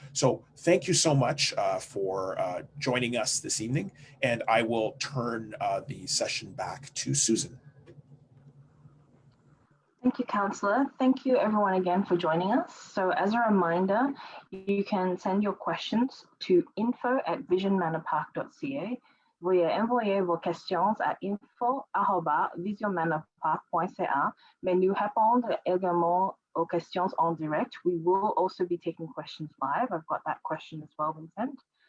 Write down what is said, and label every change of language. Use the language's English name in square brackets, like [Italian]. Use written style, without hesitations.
[English] So thank you so much for joining us this evening, and I will turn the session back to Susan. Thank you, Councillor. Thank you everyone again for joining us. So as a reminder, you can send your questions to info@visionmanorpark.ca. [French] Veuillez envoyer vos questions à info@visionmanorpark.ca, mais nous répondre également aux questions en direct. [English] We will also be taking questions live. I've got that question as well, Vincent.